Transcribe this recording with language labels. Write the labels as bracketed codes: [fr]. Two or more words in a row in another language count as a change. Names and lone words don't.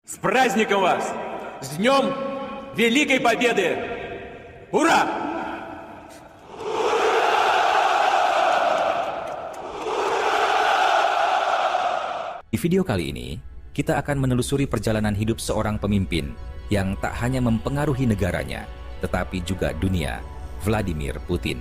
[ru] С праздником вас! С Днем Великой Победы! Ура! [id] Di video kali ini, kita akan menelusuri perjalanan hidup seorang pemimpin yang tak hanya mempengaruhi negaranya, tetapi juga dunia, Vladimir Putin.